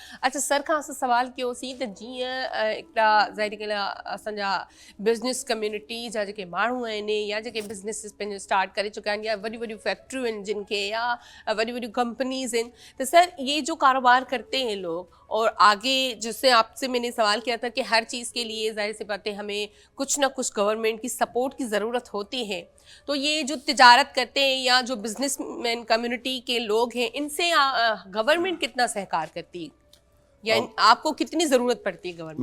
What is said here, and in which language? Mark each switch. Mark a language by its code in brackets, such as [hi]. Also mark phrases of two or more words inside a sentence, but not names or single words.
[sd] अच्छा, सर खां असां सवाल कयोसीं त जीअं हिकिड़ा ज़ाहिर ॻाल्हि आहे असांजा [en] business community [sd] जा जेके माण्हू आहिनि, या जेके बिज़नेसिस पंहिंजो स्टार्ट करे चुका आहिनि, या वॾियूं वॾियूं फैक्ट्रियूं आहिनि जिन खे, या वॾियूं वॾियूं कंपनीज़ आहिनि, त सर [ur] یہ جو کاروبار کرتے ہیں لوگ، اور آگے جس سے آپ سے میں نے سوال کیا تھا کہ ہر چیز کے لیے ظاہر سی بات ہے ہمیں کچھ نہ کچھ گورنمنٹ کی سپورٹ کی ضرورت ہوتی ہے، تو یہ جو تجارت کرتے ہیں یا جو [en] businessman community [ur] کے لوگ ہیں، ان سے گورنمنٹ کتنا سہکار کرتی ہے، یا آپ کو کتنی ضرورت پڑتی ہے گورنمنٹ?